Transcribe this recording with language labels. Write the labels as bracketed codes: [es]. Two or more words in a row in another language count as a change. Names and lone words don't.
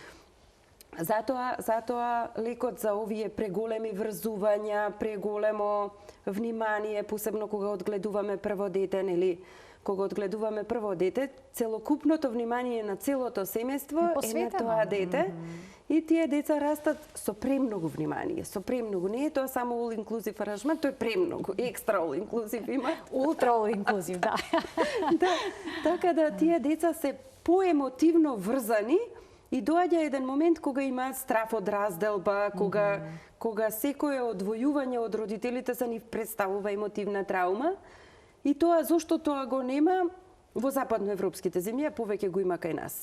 [mk] Затоа лекот за овие преголеми врзувања, преголемо внимание, посебно кога одгледуваме прво дете, нели? Кога одгледуваме прво дете, целокупното внимание на целото семејство е на тоа дете. И тие деца растат со премногу внимание, со премногу. Не е тоа само [en] all inclusive [mk] аранжмент, тоа е премногу, екстра [en] all inclusive [mk] има. [en] Ултра all inclusive, [mk] да. Да, така да тие деца се поемотивно врзани и доаѓа еден момент кога имаат страф од разделба, кога секое одвојување од родителите за нив представува емотивна траума. И тоа зошто тоа го нема во западноевропските земји, повеќе го има кај нас.